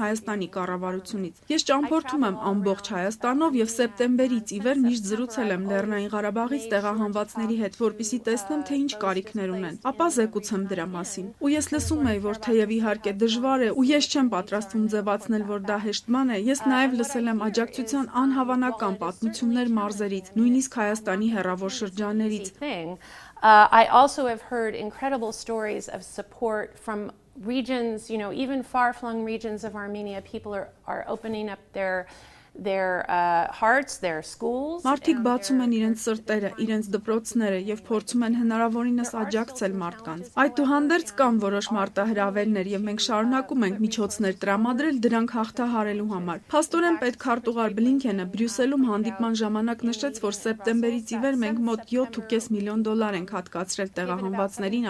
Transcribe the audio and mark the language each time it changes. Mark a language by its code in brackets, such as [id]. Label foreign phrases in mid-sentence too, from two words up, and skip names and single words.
[hy] Հայաստանի կառավարությունից։ Ես ճամփորդում եմ ամբողջ Հայաստանով եւ սեպտեմբերից ի վեր միշտ զրուցել եմ Լեռնային Ղարաբաղից տեղահանվածների հետ, որպեսզի տեսնեմ, թե ինչ կարիքներ ունեն։ Ապա զեկուցեմ դրա մասին։ Ու ես լսում էի, որ թեև իհարկե դժվար է ու ես չեմ պատրաստվում ձևացնել, որ դա հեշտ բան է, ես նաև լսել եմ աջակցության անհավանական պատմություններ մարզերից, նույնիսկ Հայաստանի հեռավոր շրջաններից։ [en] I also have heard incredible stories of support from regions, even far-flung regions of Armenia. People are opening up their hearts, their schools. [hy] Մարդիկ բացում են իրենց սրտերը, իրենց դպրոցները եւ փորձում են հնարավորինս աջակցել մարդկանց։ Այդուհանդերձ կան որոշ մարտահրավերներ եւ մենք շարունակում ենք միջոցներ տրամադրել դրանք հաղթահարելու համար։ Փաստորեն պետքարտուղար Բլինքենը Բրյուսելում հանդիպման ժամանակ նշեց, որ սեպտեմբերից ի վեր մենք մոտ $7.5 միլիոն ենք հատկացրել տեղահանվածներին